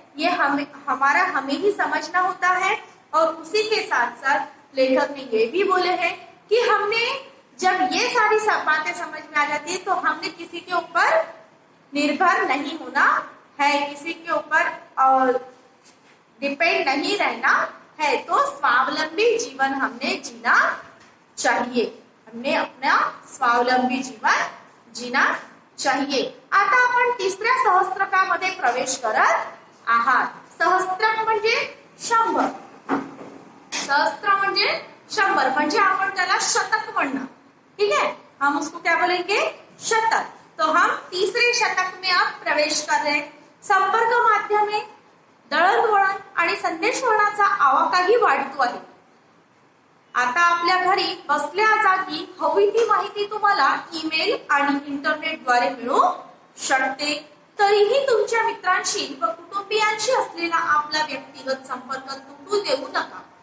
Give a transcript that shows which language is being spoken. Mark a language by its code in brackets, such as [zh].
[hi] ये हमें ही समझना होता है। और उसी के साथ साथ लेखक ने ये भी बोले हैं कि हमने जब ये सारी बातें समझ में आ जाती है तो हमने किसी के ऊपर निर्भर नहीं होना है, किसी के ऊपर डिपेंड नहीं रहना है, तो स्वावलंबी जीवन हमने जीना चाहिए, हमने अपना स्वावलंबी जीवन जीना चाहिए. [mr] आता आपण तिसऱ्या सहस्त्रकामध्ये प्रवेश करत आहात. सहस्त्रक म्हणजे 100. सहस्त्र म्हणजे 100, म्हणजे आपण त्याला शतक म्हणणार. [hi] ठीक है, हम उसको क्या बोलेंगे? शतक. तो हम तीसरे शतक में अब प्रवेश कर रहे हैं. [mr] संपर्क माध्यमे, दळणवळण आणि संदेशवहनाचा आवाकाही वाढतो आहे. आता आपल्या घरी बसल्या जागी हवी ती माहिती तुम्हाला ईमेल आणि इंटरनेटद्वारे मिळू शकते. तरीही तुमच्या मित्रांशी व कुटुंबियांशी असलेला आपला व्यक्तिगत संपर्क तुटू देऊ नका.